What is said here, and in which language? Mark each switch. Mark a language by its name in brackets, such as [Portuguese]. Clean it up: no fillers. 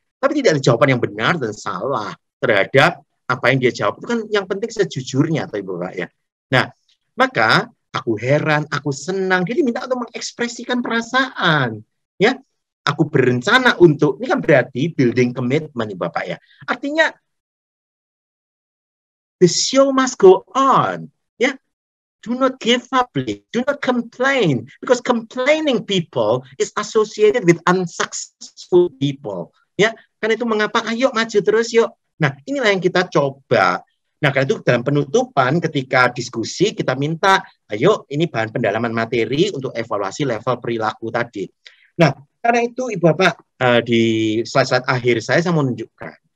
[Indonesian] Tapi tidak ada jawaban yang benar dan salah terhadap apa yang dia jawab. Itu kan yang penting sejujurnya, atau Ibu Bapak, ya. Nah, maka aku heran, aku senang. Dia diminta untuk mengekspresikan perasaan, ya. Aku berencana untuk, ini kan berarti building commitment, Ibu Bapak, ya. Artinya [English] the show must go on. Yeah, do not give up. Do not complain, because complaining people is associated with unsuccessful people. [Indonesian] Ya, karena itu mengapa? Ayo maju terus, yuk. Nah, inilah yang kita coba. Nah, karena itu dalam penutupan ketika diskusi kita minta, ayo ini bahan pendalaman materi untuk evaluasi level perilaku tadi. Nah, karena itu Ibu Bapak di slide-slide akhir saya mau menunjukkan.